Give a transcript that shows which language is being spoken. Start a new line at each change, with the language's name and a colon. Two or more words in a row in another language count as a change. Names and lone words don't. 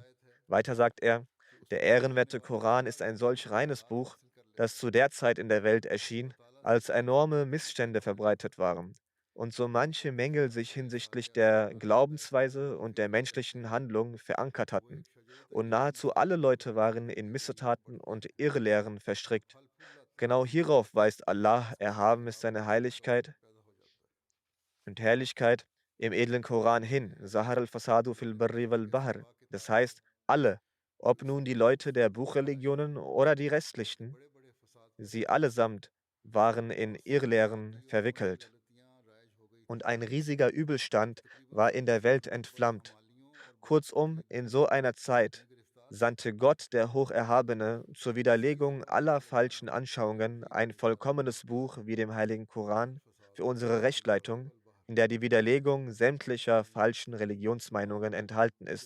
German: Weiter sagt er, der ehrenwerte Koran ist ein solch reines Buch, das zu der Zeit in der Welt erschien, als enorme Missstände verbreitet waren und so manche Mängel sich hinsichtlich der Glaubensweise und der menschlichen Handlung verankert hatten. Und nahezu alle Leute waren in Missetaten und Irrlehren verstrickt. Genau hierauf weist Allah, erhaben ist seine Heiligkeit und Herrlichkeit, im edlen Koran hin,
Arabic: ظهر الفساد في البر والبحر.
German: Das heißt, alle, ob nun die Leute der Buchreligionen oder die restlichen, sie allesamt waren in Irrlehren verwickelt. Und ein riesiger Übelstand war in der Welt entflammt. Kurzum, in so einer Zeit sandte Gott, der Hocherhabene, zur Widerlegung aller falschen Anschauungen ein vollkommenes Buch wie dem Heiligen Koran für unsere Rechtleitung, in der die Widerlegung sämtlicher falschen Religionsmeinungen enthalten ist.